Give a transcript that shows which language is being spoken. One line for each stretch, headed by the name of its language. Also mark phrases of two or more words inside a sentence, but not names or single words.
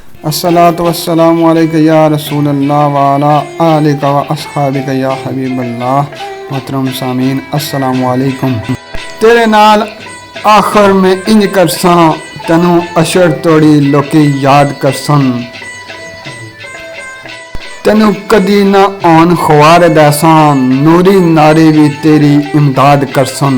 Arabic: الصلاة والسلام عليك يا رسول الله وعلى آلك وأصحابك يا حبيب الله.
Urdu: محترم سامعین
Arabic: السلام عليكم.
Saraiki: تیرے نال آخر میں انج کرساں تینوں اشر توڑی لوکی یاد کرسن. تینوں کدی نہ آن خوار دیساں نوری ناری بھی تیری امداد کرسن.